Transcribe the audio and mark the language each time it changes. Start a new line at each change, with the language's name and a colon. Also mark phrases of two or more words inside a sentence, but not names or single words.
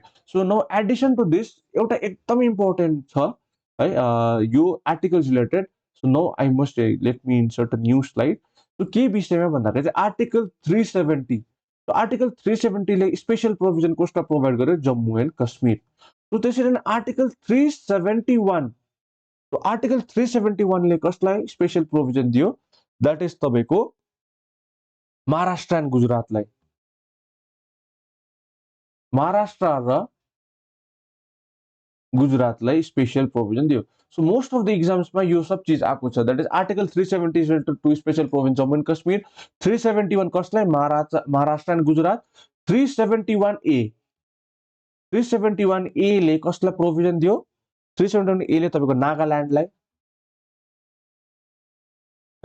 English: So now addition to this
Nepali: एउटा एकदमै इम्पोर्टेन्ट छ है यो
English: articles related. So now I must let me insert a new slide.
Nepali: सो के विषयमा भन्दाखेरि चाहिँ आर्टिकल 370, आर्टिकल 370 ले
English: special provision
Nepali: कसलाई प्रोभाइड गर्यो, जम्मू एन्ड कश्मीर। सो त्यसरी नै आर्टिकल 371, तो आर्टिकल 371 ले कसलाई
English: special provision
Nepali: दियो,
English: that is
Nepali: तपाईको महाराष्ट्र एन्ड गुजरातलाई, महाराष्ट्र र गुजरातलाई
English: special provision
Nepali: दियो।
English: So most of the
Nepali: एक्जाम्समा यो सब चीज आएको छ,
English: that is Article 370 is related to special provision Jammu and Kashmir,
Nepali: 371 कसलाई, महाराष्ट्र एन्ड गुजरात, 371 ए, 371 ए ले कसलाई प्रोभिजन दियो, 371 ए ले तपाईको नागाल्यान्डलाई है।